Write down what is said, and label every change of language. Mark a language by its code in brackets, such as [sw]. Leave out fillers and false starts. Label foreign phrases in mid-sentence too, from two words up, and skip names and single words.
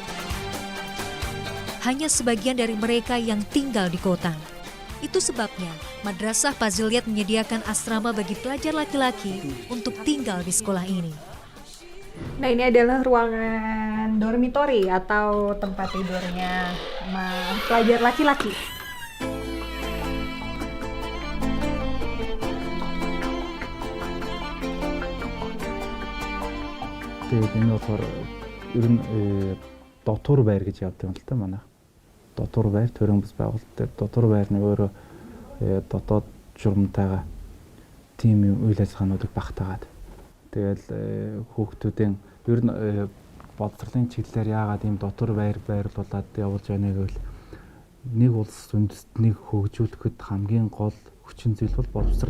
[id] Hanya sebagian dari mereka yang tinggal di kota. Itu sebabnya Madrasah Fazilyat menyediakan asrama bagi pelajar laki-laki untuk tinggal di sekolah ini. Nah, ini adalah ruangan dormitory atau tempat tidurnya pelajar laki-laki. [mn] Тэгээд энэ болохоор ер нь дотор байр гэж явдаг юм л та манай. Дотор байр төрийн бас байгуулалт дээр дотор байрны өөрөө дотоод журмтайгаа тийм үйл ажиллагаануудыг багтаагаад тэгэл хүүхдүүдийн ер нь боловсролын чиглэлээр яагаад ийм дотор байр байрлуулад явуулж байгааг гэвэл нэг улс үндэстнийг хөгжүүлэхэд хамгийн гол хүчин зүйл бол боловсрол.